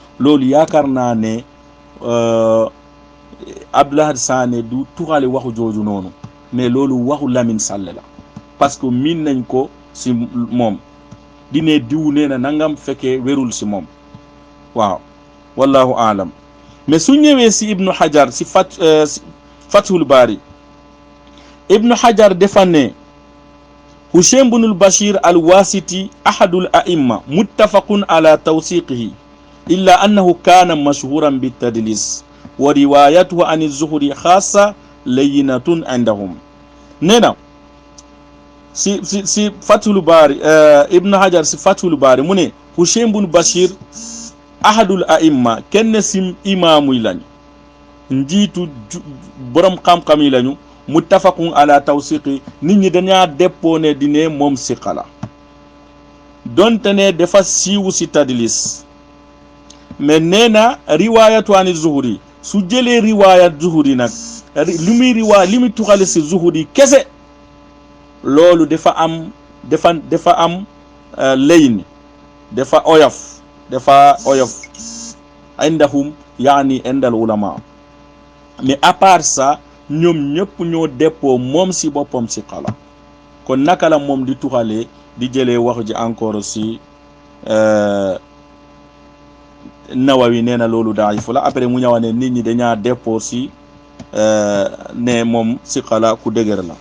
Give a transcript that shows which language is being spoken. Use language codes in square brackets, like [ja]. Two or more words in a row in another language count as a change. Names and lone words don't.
[wo] loolu yaakaar naa ne Abdullah Sané du tuxale waxu jooju noonu, mais loolu waxu Lamine Sall la, [fr] parce que [wo] miin nañ ko si moom di ne diw nee na nangam fekkee wérul si moom. waaw wallahu aalam. mais su ñëwee si Ibnu Hajar si Fathul Bari, Ibnu Hajar dafa ne [ar] هشيم بن بشير الواسطي أحد الأئمة متفق على توثيقه إلا أنه كان مشهورا بالتدليس وروايته عن الزهري خاصة لينة عندهم. [wo] nee na si Fathul Bari, Ibn Hajar si Fathul Bari mu ne Hushaym bun Bashir [ar] أحد الأئمة, [wo] kenn si imaamu yi lañu, njiitu borom xam-xam yi lañu, [ar] متفق على توثيق, [wo] nit ñi dañaa déppoo ne di ne moom siqa la, donte ne dafa siiwu si tadlis. mais nee na [ar] روايته عن الزهري, [wo] su jëlee riwaayat Zuhri nag li muy tuxale si Zuhri kese, loolu dafa am layn, dafa oyof [ar] عندهم يعني عند العلماء. [wo] mais [fr] à part ça [wo] ñoom ñëpp ñoo déppoo moom si boppam si xala. kon naka la moom di tuxalee di jëlee wax ji encore si Nawawi nee na loolu daifu la. après mu ñëwaat ne nit ñi dañaa déppoo si ne moom si xala ku dëgër la.